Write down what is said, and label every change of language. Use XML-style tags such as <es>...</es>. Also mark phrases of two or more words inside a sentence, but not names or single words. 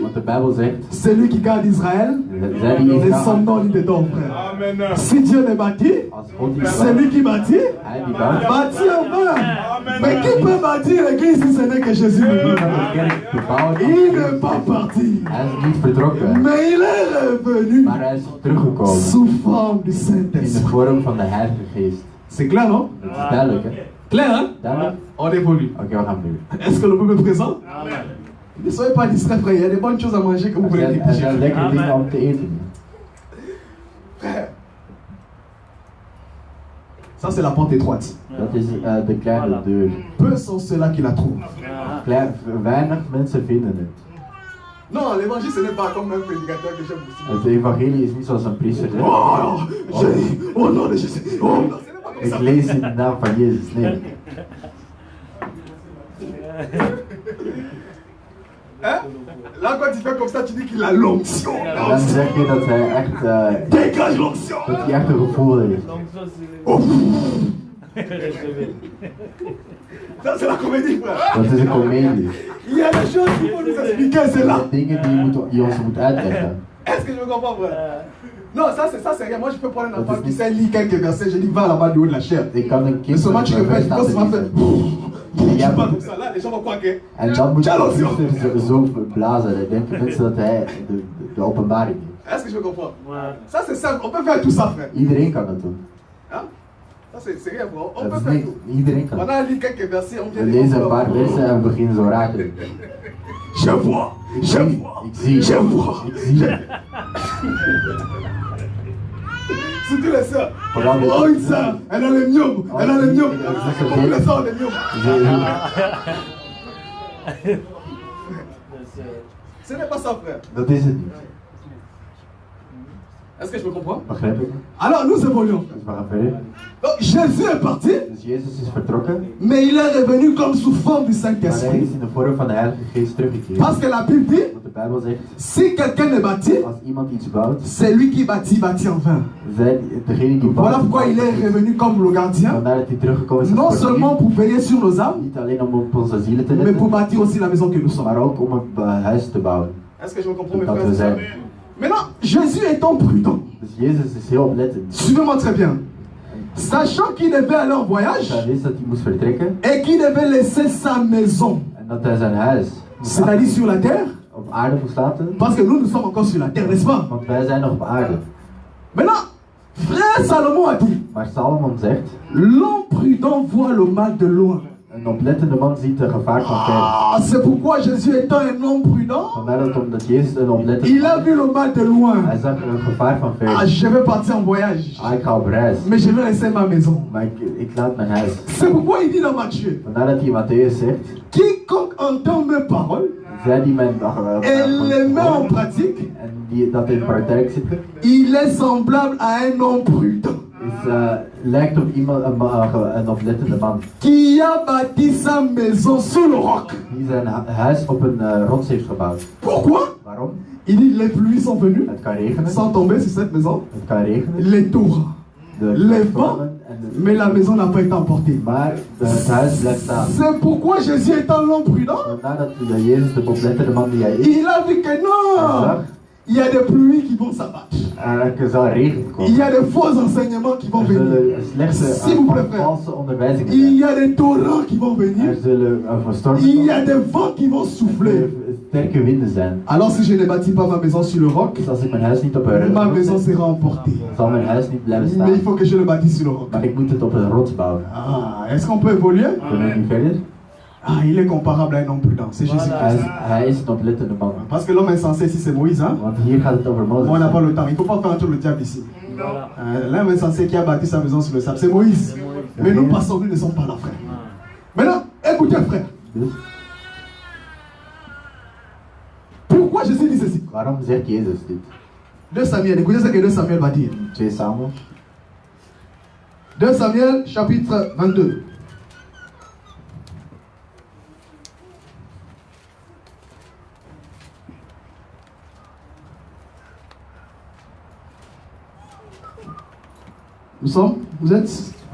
<nl>Want de Bijbel zegt,</nl> <fr>celui qui garde Israël,</fr> <nl>zij die</nl> <fr>et son Israël, nom dit dedans, frère. Si Dieu le bâtit,</fr> <nl>als God die</nl> <fr>celui</fr> <nl>bouwt,</nl> <fr>qui bâtit,</fr> <nl>hij die bouwt,</nl> <fr>bâtit en vain. Mais qui peut bâtir l'église si ce n'est que Jésus le</fr> <nl>die</nl> <fr>dit?</fr> <nl>kan de kerk bebouwen.</nl> <fr>Il n'est pas parti,</fr> <nl>Hij is niet vertrokken,</nl> <fr>mais il est revenu</fr> <nl>maar hij is teruggekomen</nl> <fr>sous forme du</fr> <nl>in de</nl> <fr>Saint-Esprit.</fr> <nl>vorm van de Heilige Geest.</nl> <fr>C'est clair, non?</fr> <nl>Dat is duidelijk, hè?</nl> <fr>Clair, hein?</fr> <nl>Duidelijk?</nl> <fr>On évolue.</fr> <nl>Oké, we gaan nu.</nl> <fr>Est-ce que le peuple est présent? Ne soyez pas distraits, frère. Il y a des bonnes choses à manger que vous voulez</fr> <nl>Er</nl> <fr>rédiger.</fr> <nl>zijn lekkere dingen om te eten.</nl> <fr>Frère, ça c'est la porte étroite.</fr> <nl>Dat is de kleine deur.</nl> <fr>Peu sont ceux-là qui la trouvent.</fr> <nl>Weinig mensen vinden het.</nl> <fr>Non, l'évangile ce n'est pas comme un prédicateur que j'aime aussi.</fr> <nl>Het evangelie is niet zoals een priester zegt.</nl> <fr>Oh, Jésus, au nom de Jésus. Oh, non, ce n'est pas comme</fr> <nl>Ik</nl> <fr>ça.</fr> <nl>lees in de naam van Jezus. Nee.</nl> <fr>Hein? Là, quand tu fais comme ça, tu dis qu'il a l'onction.</fr> <nl>En dan zeg je dat hij echt,</nl> <fr>Dégage l'onction.</fr> <nl>dat hij echt een gevoel heeft. Oh.</nl> <fr>Ça, c'est la comédie, frère.</fr> <nl>Dat is een komedie.</nl> <fr>Il y a des choses qu'il faut nous expliquer, c'est</fr> <nl>Er</nl> <fr>là.</fr> <nl>zijn dingen die ons moet uitleggen.</nl> <fr>Est-ce que je me comprends, frère? Non, ça c'est rien. Moi, je peux prendre un enfant qui sait lire quelques versets. Je dis, va là-bas du haut de la chair.</fr> <nl>Ik kan een</nl> <fr>Mais</fr> <nl>kind</nl> <fr>seulement tu répètes, quand seulement fait.</fr> <nl>Ja,</nl> <fr>Tu parles comme ça, là, les gens vont croire que.</fr> <nl>En dan moet Tja, je</nl> <fr>l'onction.</fr> <nl>zo blazen. Dan denken mensen dat hij de openbaring heeft.</nl> <fr>Est-ce que je me comprends? Ça, c'est simple. On peut faire tout ça, frère.</fr> <nl>Iedereen kan dat doen.</nl> <fr>Hein? Ça, c'est rien, frère. On</fr> <nl>Dat</nl> <fr>peut</fr> <nl>is</nl> <fr>faire</fr> <nl>niet,</nl> <fr>tout.</fr> <nl>iedereen kan</nl> <fr>On</fr> <nl>dat.</nl> <fr>a lu quelques versets, on</fr> <nl>We</nl> <fr>vient</fr> <nl>lezen een paar versen en we beginnen zo raar te doen.</nl> <fr>Je vois, je vois,</fr> <nl>Ik zie,</nl> <fr>je vois.</fr> <nl>ik zie.</nl> <fr>Surtout les sœurs.</fr> <nl>Vooral Oh, de-</nl> <fr>une sœur, elle a le mium, elle a le mium. Comme les sœurs, les mium. Ce n'est pas ça, frère.</fr> <nl>Dat is het niet.</nl> <fr>Est-ce que je me comprends?</fr> <nl>Begrijp ik?</nl> <fr>Alors, nous évoluons.</fr> <nl>Dus we gaan verder.</nl> <fr>Donc, Jésus est parti,</fr> <nl>Dus Jezus is vertrokken,</nl> <fr>mais il est revenu comme sous forme du</fr> <nl>maar hij</nl> <fr>Saint-Esprit.</fr> <nl>is in de vorm van de Heilige Geest teruggekeerd.</nl> <fr>Parce que la Bible dit,</fr> <nl>Want de Bijbel zegt,</nl> <fr>si quelqu'un est bâti,</fr> <nl>als iemand iets bouwt,</nl> <fr>c'est lui qui bâtit, bâtit en vain.</fr> <nl>degene die</nl> <fr>Voilà</fr> <nl>bouwt,</nl> <fr>pourquoi il est revenu comme le gardien,</fr> <nl>vandaar dat hij teruggekomen is</nl> <fr>non</fr> <nl>als portier.</nl> <fr>seulement pour veiller sur nos âmes,</fr> <nl>Niet alleen om op onze zielen te</nl> <fr>mais pour</fr> <nl>letten,</nl> <fr>bâtir aussi la maison que nous sommes.</fr> <nl>maar ook om een huis te bouwen.</nl> <fr>Est-ce que je me comprends, mes</fr> <nl>Dat</nl> <fr>frères</fr> <nl>we</nl> <fr>et sœurs?</fr> <nl>zijn.</nl> <fr>Maintenant, Jésus étant prudent,</fr> <nl>Dus Jezus is heel oplettend.</nl> <fr>suivez-moi très bien, sachant qu'il devait aller en voyage</fr> <nl>Hij wist dat hij moest vertrekken</nl> <fr>et qu'il devait laisser sa maison,</fr> <nl>en dat hij zijn huis</nl> <fr>c'est-à-dire sur la terre,</fr> <nl>op aarde moest laten.</nl> <fr>parce que nous, nous sommes encore sur la terre, n'est-ce pas?</fr> <nl>Want wij zijn nog op aarde.</nl> <fr>Maintenant, frère Salomon a dit,</fr> <nl>Maar Salomon zegt,</nl> <fr>l'homme prudent voit le mal de loin.</fr> <nl>een oplettende man ziet de gevaar van ver.</nl> <fr>Ah, c'est pourquoi Jésus étant un homme prudent,</fr> <nl>Vandaar dat omdat Jezus een oplettende</nl> <fr>il a vu le mal de loin.</fr> <nl>hij zag een gevaar van Ah, ver.</nl> <fr>je vais partir en voyage,</fr> <nl>Ik ga op reis,</nl> <fr>mais je vais laisser ma maison.</fr> <nl>maar ik laat mijn huis.</nl> <fr>C'est pourquoi il dit dans Matthieu,</fr> <nl>Vandaar dat hij in Matthäus zegt,</nl> <fr>quiconque entend mes paroles</fr> <nl>zij die mijn</nl> <fr>et les met en pratique,</fr> <nl>en die dat in praktijk zitten,</nl> <fr>il est semblable à un homme prudent</fr> <nl>lijkt op iemand, een oplettende man.</nl> <fr>qui a bâti sa maison sur le roc.</fr> <nl>Die zijn huis op een rots heeft gebouwd.</nl> <fr>Pourquoi?</fr> <nl>Waarom?</nl> <fr>Il dit les pluies sont venues</fr> <nl>Het kan regenen.</nl> <fr>sans tomber sur cette maison,</fr> <nl>Het kan regenen.</nl> <fr>les torrents,</fr> <nl>De</nl> <fr>les vents,</fr> <nl>stormen en de-</nl> <fr>mais la maison n'a pas été emportée.</fr> <nl>Maar het huis blijft staan.</nl> <fr>C'est pourquoi Jésus étant l'homme prudent,</fr> <nl>Vandaar dat Jezus de oplettende man die hij is,</nl> <fr>il a vu que non, il y a des pluies qui vont s'abattre.</fr> <nl>er zal regen</nl> <fr>Il</fr> <nl>komen.</nl> <fr>y a des faux enseignements qui vont</fr> <nl>Er</nl> <fr>venir.</fr> <nl>zullen slechte</nl> <fr>S'il vous plaît, frère.</fr> <nl>valse onderwijzingen</nl> <fr>Il</fr> <nl>zijn.</nl> <fr>y a des torrents qui vont venir.</fr> <nl>Er zullen stormen</nl> <fr>Il y a</fr> <nl>komen.</nl> <fr>des vents qui vont souffler.</fr> <nl>Sterke winden zijn.</nl> <fr>Alors si je ne bâtis pas ma maison sur le roc,</fr> <nl>Dus als ik mijn huis niet op een</nl> <fr>ma</fr> <nl>rots</nl> <fr>maison</fr> <nl>zet,</nl> <fr>sera emportée.</fr> <nl>zal mijn huis niet blijven</nl> <fr>Mais il</fr> <nl>staan.</nl> <fr>faut que je le bâtisse sur le roc.</fr> <nl>Maar ik moet het op een rots bouwen.</nl> <fr>Ah, est-ce qu'on peut évoluer?</fr> <nl>Kunnen we nu verder?</nl> <fr>Ah, il est comparable à un homme prudent. C'est Jésus-Christ.</fr> <nl>Hij is een oplettende man.</nl> <fr>Parce que l'homme insensé ici, c'est Moïse. Hein?</fr> <nl>Want hier gaat het over Mozes.</nl> <fr>On n'a pas le temps. Il ne faut pas faire entrer le diable ici. L'homme insensé qui a bâti sa maison sur le sable, c'est Moïse. Mais nous passons, nous ne sommes pas là, frère. Maintenant, écoutez, frère.</fr> <nl>Dus,</nl> <fr>Pourquoi Jésus dit ceci?</fr> <nl>waarom zegt Jezus dit?</nl> <fr>2 Samuel, écoutez ce que 2 Samuel va dire. 2 Samuel. 2 Samuel, chapitre 22. Nous sommes? Vous êtes?</fr>